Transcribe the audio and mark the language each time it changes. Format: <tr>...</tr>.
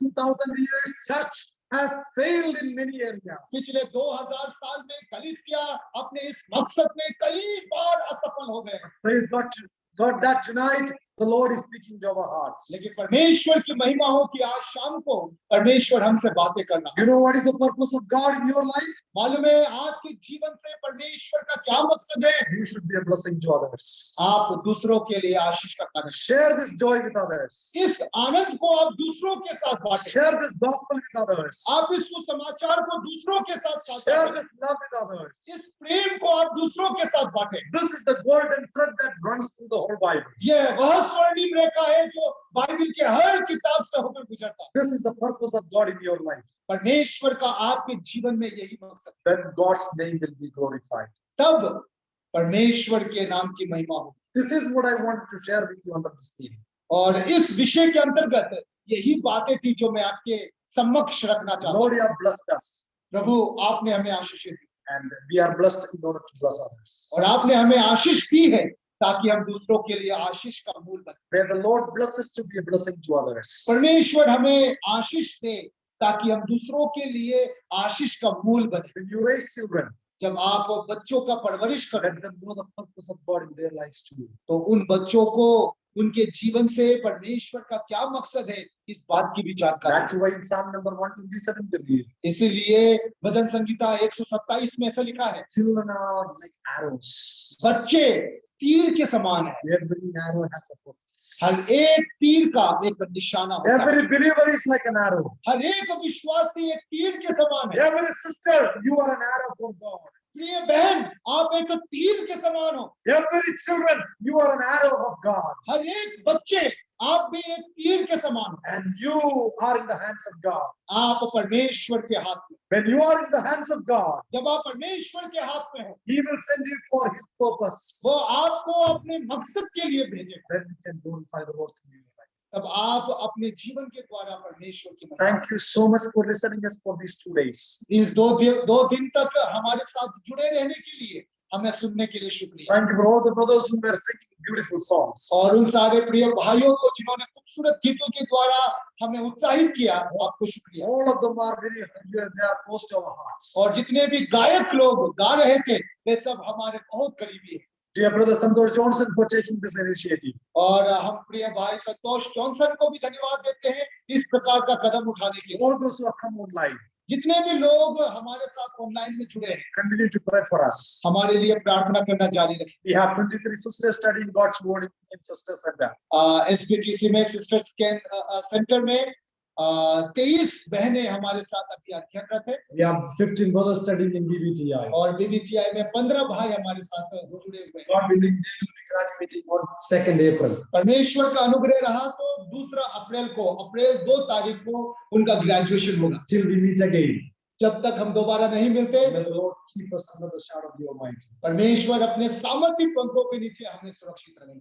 <en>Last 2000 years, Church has failed in many areas.</en> <hi>पिछले 2000 साल में कलीसिया अपने इस मकसद में कई बार असफल हो गए।</hi> <en>Praise God that tonight the Lord is speaking to our hearts.</en> <hi>लेकिन परमेश्वर की महिमा हो कि आज शाम को परमेश्वर हमसे बातें करना।</hi> <en>You know what is the purpose of God in your life?</en> <hi>मालूम है आपके जीवन से परमेश्वर का क्या मकसद है?</hi> <en>You should be a blessing to others.</en> <hi>आप दूसरों के लिए आशीष का कारण।</hi> <en>Share this joy with others.</en> <hi>इस आनंद को आप दूसरों के साथ बांटें।</hi> <en>Share this gospel with others.</en> <hi>आप इस समाचार को दूसरों के साथ साझा</hi> <en>Share this love with others.</en> <hi>इस प्रेम को आप दूसरों के साथ बांटें।</hi> <en>This is the golden thread that runs through the whole Bible.</en> <hi>यह वह स्वर्णिम रेखा है जो बाइबल के हर किताब से होकर गुजरता है।</hi> <en>This is the purpose of God in your life.</en> <hi>परमेश्वर का आपके जीवन में यही मकसद है।</hi> <en>Then God's name will be glorified.</en> <hi>तब परमेश्वर के नाम की महिमा हो।</hi> <en>This is what I wanted to share with you under this theme.</en> <hi>और इस विषय के अंतर्गत यही बातें थी जो मैं आपके समक्ष रखना चाहता हूँ।</hi> <en>Lord, you have blessed us.</en> <hi>प्रभु आपने हमें आशीष दी</hi> <en>And we are blessed in order to bless others.</en> <hi>और आपने हमें आशीष दी है ताकि हम दूसरों के लिए आशीष का मूल बने।</hi> <en>May the Lord bless us to be a blessing to others.</en> <hi>परमेश्वर हमें आशीष दे ताकि हम दूसरों के लिए आशीष का मूल बने।</hi> <en>When you raise children,</en> <hi>जब आप बच्चों का परवरिश करें,</hi> <en>let them know the purpose of God in their lives too.</en> <hi>तो उन बच्चों को उनके जीवन से परमेश्वर का क्या मकसद है इस बात की भी जानकारी।</hi> <en>That's why in Psalm number 127 they read,</en> <hi>इसीलिए भजन संगीता 127 में ऐसा लिखा है,</hi> <en>children are like arrows.</en> <hi>बच्चे तीर के समान है।</hi> <en>Every arrow has a purpose.</en> <hi>हर एक तीर का एक निशाना होता है।</hi> <en>Every believer is like an arrow.</en> <hi>हर एक विश्वासी एक तीर के समान है।</hi> <en>Every sister, you are an arrow for God.</en> <hi>प्रिय बहन, आप एक तीर के समान हो।</hi> <en>Every children, you are an arrow of God.</en> <hi>हर एक बच्चे आप भी एक तीर के समान हो।</hi> <en>And you are in the hands of God.</en> <hi>आप परमेश्वर के हाथ में।</hi> <en>When you are in the hands of God,</en> <hi>जब आप परमेश्वर के हाथ में हो,</hi> <en>He will send you for His purpose.</en> <hi>वो आपको अपने मकसद के लिए भेजेगा।</hi> <en>Then you can glorify the Lord through your life.</en> <hi>तब आप अपने जीवन के द्वारा परमेश्वर की महिमा।</hi> <en>Thank you so much for listening us for these 2 days.</en> <hi>इस दो दिन तक हमारे साथ जुड़े रहने के लिए, हमें सुनने के लिए शुक्रिया।</hi> <en>Thank you for all the brothers who were singing beautiful songs.</en> <hi>और उन सारे प्रिय भाइयों को जिन्होंने खूबसूरत गीतों के द्वारा हमें उत्साहित किया, आपको शुक्रिया।</hi> <en>All of them are they are close to our hearts.</en> <hi>और जितने भी गायक लोग गा रहे थे वे सब हमारे बहुत करीबी हैं।</hi> <en>dear brother Santosh Johnson for taking this initiative.</en> <hi>और हम प्रिय भाई संतोष जॉनसन को भी धन्यवाद देते हैं इस प्रकार का कदम उठाने के लिए।</hi> <en>All those who have come online,</en> <hi>जितने भी लोग हमारे साथ ऑनलाइन में जुड़े हैं,</hi> <en>continue to pray for us.</en> <hi>हमारे लिए प्रार्थना करना जारी रखें।</hi> <en>We have 23 sisters studying God's word in Sister Center.</en> <hi>SPTC में सिस्टर्स के सेंटर में 23 बहनें हमारे साथ अभी अध्ययनरत है।</hi> <en>We have 15 brothers studying in BBTI.</en> <hi>और BBTI में 15 भाई हमारे साथ जुड़े हुए हैं।</hi> <en>God willing, they will be graduating on 2nd April.</en> <hi>परमेश्वर का अनुग्रह रहा तो 2 अप्रैल को, अप्रैल 2 तारीख को उनका ग्रेजुएशन होगा।</hi> <en>Till we meet again,</en> <hi>जब तक हम दोबारा नहीं मिलते,</hi> <en>may the Lord keep us under the shadow of the Almighty.</en> <hi>परमेश्वर अपने सामर्थ्य पंखों के नीचे हमें सुरक्षित रखें।</hi>